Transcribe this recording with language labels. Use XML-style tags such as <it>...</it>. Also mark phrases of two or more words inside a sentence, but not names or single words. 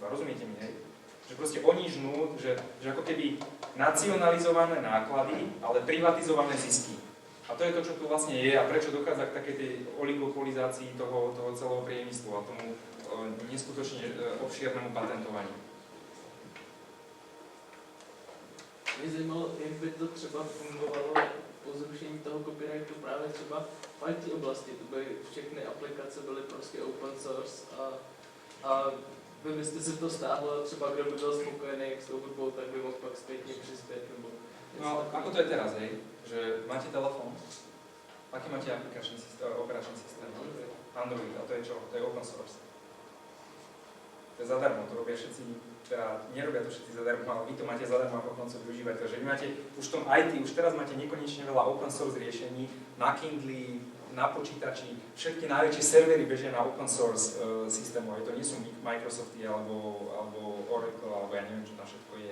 <sk>Rozumiete mi, hej? Že proste oni žnú, že ako keby nacionalizované náklady, ale privatizované zisky. A to je to, čo tu vlastne je a prečo dochádza k takej tej oligopolizácii toho celého priemyslu a tomu neskutočne obšírnemu patentovaniu.</sk> <cs>Mě zajímalo, jak by to třeba fungovalo po zrušení toho copyrightu právě třeba v IT oblasti. To by všechny aplikace byly prostě</cs> <en>open source</en> <cs>a vy byste si to stáhlo a třeba kdo by byl spokojený s tou hudbou, tak by mohl pak zpětně přispět nebo</cs> <sk>No, ako to je teraz, hej? Že máte telefón, aký máte operačný systém? Android, a to je čo? To je</sk> <en>open source.</en> <sk>To je zadarmo, to robia všetci, teda nerobia to všetci zadarmo, ale vy to máte zadarmo ako koncov využívať. Takže vy máte už v tom IT, už teraz máte nekonečne veľa</sk> <en>open source</en> <sk>riešení na Kindle, na počítači, všetky najväčšie servery bežia na open source systému, aj to nie sú Microsofty alebo Oracle, alebo ja neviem, čo tam všetko je.</sk>